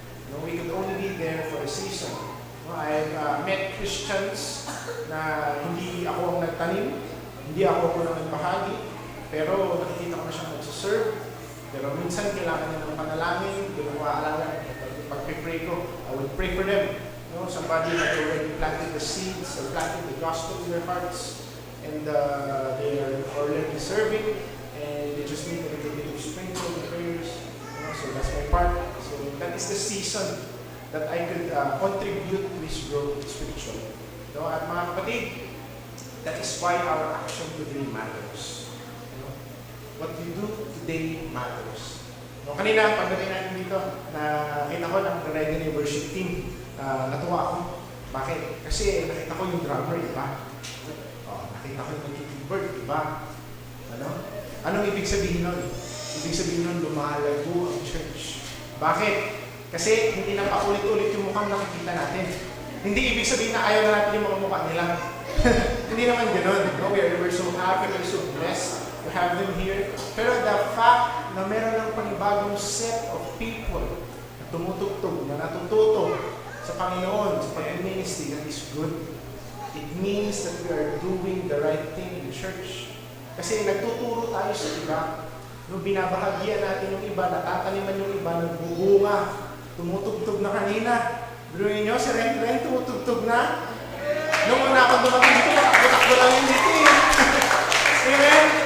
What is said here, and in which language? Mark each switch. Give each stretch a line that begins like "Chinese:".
English: No, we could only be there for a season. No, I've met Christians
Filipino: na hindi ako ang nagtanim, hindi ako ang nagbahagi, pero nakikita ko na siyang nagsuserve. Pero minsan kailangan niya ng panalangin, pinawaalala, pag-pray ko,
English: I would pray for them. You know, somebody that already planted the seeds or planted the gospel in their hearts, and they are already serving, and they just need a little bit of sprinkle and prayers. You know, so that's my part. So that is the season that I could contribute to his growth spiritually. You know,
Filipino: at mga kapatid,
English: that is why our action today matters. You know, what we do today matters.
Filipino: No, kanina, pagdating natin dito, nakita ko ng Ready Worship Team, natuwa ako. Bakit? Kasi nakita ko yung drummer, iba. Nakita ko yung keyboard, iba. Ano? Anong ibig sabihin nun? Ibig sabihin nun, lumalago ang church. Bakit? Kasi hindi na paulit-ulit yung mukhang nakikita natin. Hindi ibig sabihin na ayaw na natin yung mga mukha nila. Hindi naman gano'n. No?
English: We're so happy, we're so blessed to have them here.
Filipino: Pero
English: the fact
Filipino: na meron ng panibagong
English: set of people
Filipino: na tumutugtog, na natututo sa Panginoon, sa pag-ministry,
English: that is good. It means that we are doing the right thing in the church.
Filipino: Kasi nagtuturo tayo sa iba. No, binabahagian natin yung iba, natataniman yung iba, nagbubunga, tumutugtog na kanina. Biruin nyo, si Ren tumutugtog na. Nung una akong dumating dito, takbo lang yun dito eh. Amen?